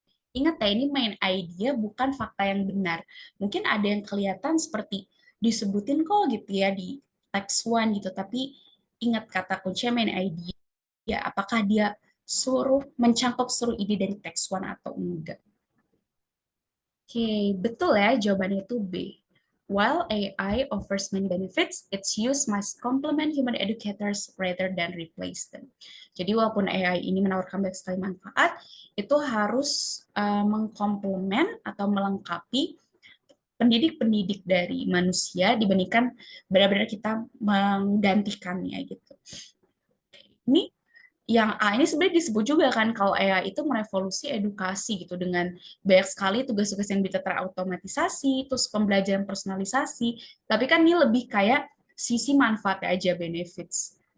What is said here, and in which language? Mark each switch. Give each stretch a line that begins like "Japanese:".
Indonesian: Ingat ya, ini main idea bukan fakta yang benar. Mungkin ada yang kelihatan seperti disebutin kok gitu ya di text one gitu, tapi ingat kata kuncinya main idea. Apakah dia suruh mencangkup seluruh ide dari text one atau enggak? Oke, betul ya, jawabannya itu B.
English: While AI offers many benefits, its use must complement human educators rather than replace them.
Indonesian: Jadi walaupun AI ini menawarkan banyak sekali manfaat, itu harus mengkomplement atau melengkapi pendidik-pendidik dari manusia dibandingkan benar-benar kita menggantikannya gitu. Ini yang A ini sebenarnya disebut juga kan kalau AI itu merevolusi edukasi gitu dengan banyak sekali tugas-tugas yang bisa terautomatisasi, terus pembelajaran personalisasi, tapi kan ini lebih kayak sisi manfaatnya aja benefits.